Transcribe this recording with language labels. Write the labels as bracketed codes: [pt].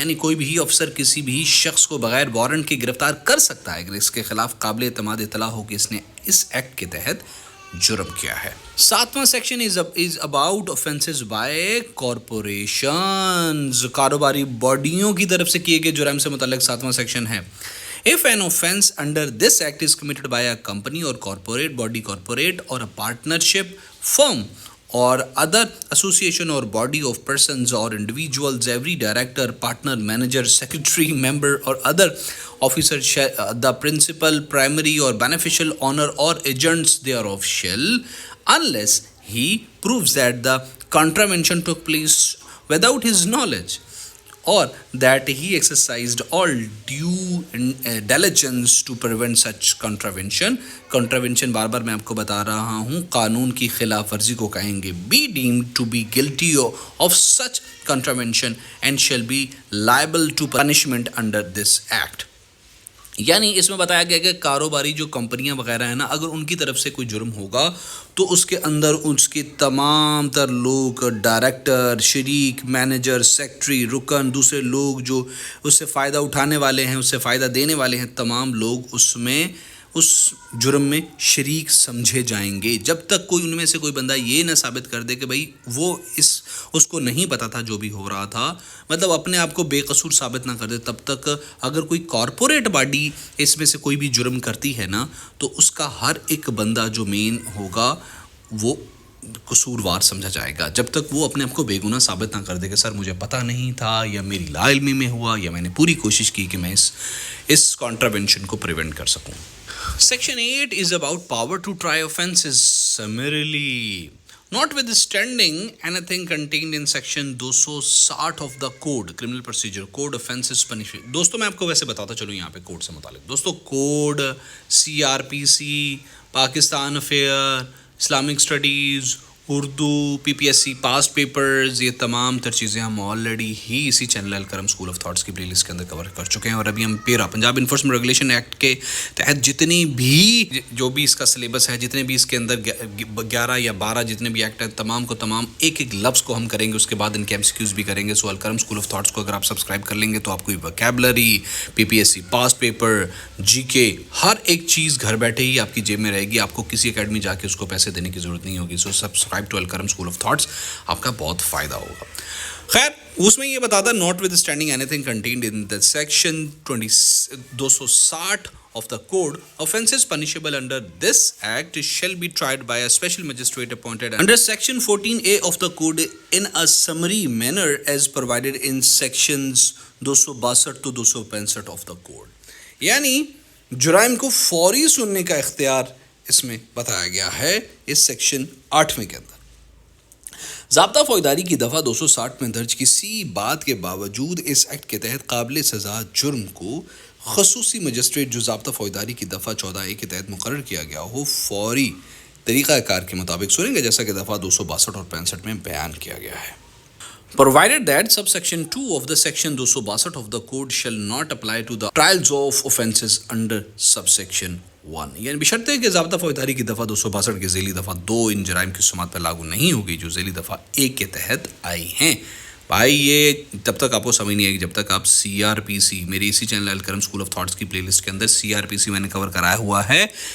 [ur] یعنی کوئی بھی افسر کسی بھی شخص کو بغیر وارنٹ کے گرفتار کر سکتا ہے اگر اس کے خلاف قابل اعتماد اطلاع ہو کہ اس نے اس ایکٹ کے تحت جرم کیا ہے. [en] 7واں section is about offences by corporations. [ur] کاروباری باڈیوں کی طرف سے کیے گئے جرائم سے متعلق 7واں سیکشن ہے. [en] If an offence under this act is committed by a company or corporate body, corporate or a partnership firm or other association or body of persons or individuals, every director, partner, manager, secretary, member or other officer, the principal, primary or beneficial owner or agents thereof shall, unless he proves that the contravention took place without his knowledge or that he exercised all due diligence to prevent such contravention. [ur] Contravention بار بار میں آپ کو بتا رہا ہوں قانون کی خلاف ورزی کو کہیں گے. [en] Be deemed to be guilty of such contravention and shall be liable to punishment under this act. [ur] یعنی اس میں بتایا گیا کہ کاروباری جو کمپنیاں وغیرہ ہیں نا, اگر ان کی طرف سے کوئی جرم ہوگا تو اس کے اندر اس کے تمام تر لوگ, ڈائریکٹر, شریک, مینیجر, سیکٹری, رکن, دوسرے لوگ جو اس سے فائدہ اٹھانے والے ہیں, اس سے فائدہ دینے والے ہیں, تمام لوگ اس میں اس جرم میں شریک سمجھے جائیں گے, جب تک کوئی ان میں سے کوئی بندہ یہ نہ ثابت کر دے کہ بھائی وہ اس کو نہیں پتہ تھا جو بھی ہو رہا تھا, مطلب اپنے آپ کو بے قصور ثابت نہ کر دے. تب تک اگر کوئی کارپوریٹ باڈی اس میں سے کوئی بھی جرم کرتی ہے نا, تو اس کا ہر ایک بندہ جو مین ہوگا وہ قصوروار سمجھا جائے گا, جب تک وہ اپنے آپ کو بے گناہ ثابت نہ کر دے کہ سر مجھے پتہ نہیں تھا, یا میری لا علمی میں ہوا, یا میں نے پوری کوشش کی کہ میں اس کانٹراوینشن کو پریونٹ کر سکوں. [en] Section 8 is about power to try offences summarily. Notwithstanding anything contained in section 260 of the code, criminal procedure code, offences punishment. [ur] دوستوں میں آپ کو ویسے بتاتا چلوں یہاں پہ کوڈ سے متعلق. دوستوں code, CRPC, Pakistan affair, Islamic studies, Urdu, PPSC past papers, یہ تمام تر چیزیں ہم آلریڈی ہی اسی channel Al-Karam school of thoughts کی پلے لسٹ کے اندر کور کر چکے ہیں. اور ابھی ہم پنجاب انفورسمنٹ ریگولیشن ایکٹ کے تحت جتنی بھی جو بھی اس کا سلیبس ہے, جتنے بھی اس کے اندر 11 یا 12 جتنے بھی ایکٹ ہیں, تمام کو تمام ایک ایک لفظ کو ہم کریں گے, اس کے بعد ان کے MCQs بھی کریں گے. سو الکرم اسکول آف تھاٹس کو اگر آپ سبسکرائب کر لیں گے تو آپ کو vocabulary, PPSC past paper, GK, ہر ایک چیز گھر بیٹھے ہی آپ کی جیب میں رہے گی. آپ کو کسی اکیڈمی جا کے اس کو پیسے دینے کی ضرورت نہیں ہوگی. سو subscribe to Al-Karam school of thoughts, آپ کا بہت فائدہ ہوگا. خیر, اس میں یہ بتاتا [en] Notwithstanding anything contained in the section 260 of the code, offences punishable under this act shall be tried by a special magistrate appointed under section 14A of the code in a summary manner as provided in sections 262 to 265 of the code. [ur] یعنی جرائم کو فوری سننے کا اختیار اس میں بتایا گیا ہے اس سیکشن 8 کے اندر. ضابطہ فوجداری کی دفعہ 260 میں درج کسی بات کے باوجود اس ایکٹ کے تحت قابل سزا جرم کو خصوصی مجسٹریٹ جو ضابطہ فوجداری کی دفعہ 14A کے تحت مقرر کیا گیا ہو فوری طریقہ کار کے مطابق سنیں گے, جیسا کہ دفعہ 262 اور 65 میں بیان کیا گیا ہے. [en] Provided that subsection 2 of the section 262 of the code shall not apply to the trials of offences under subsection 1. [ur] یعنی بشرطے کہ ضابطہ فوجداری کی دفعہ 262 کے ذیلی دفعہ 2 ان جرائم کی سماعت پر لاگو نہیں ہوگی جو ذیلی دفعہ 1 کے تحت آئی ہیں. بھائی یہ تب تک آپ کو سمجھ نہیں آئے گی جب تک آپ CRPC, میری اسی channel Al-Karam school of thoughts کی پلے لسٹ کے اندر CRPC میں نے کور کرایا ہوا ہے.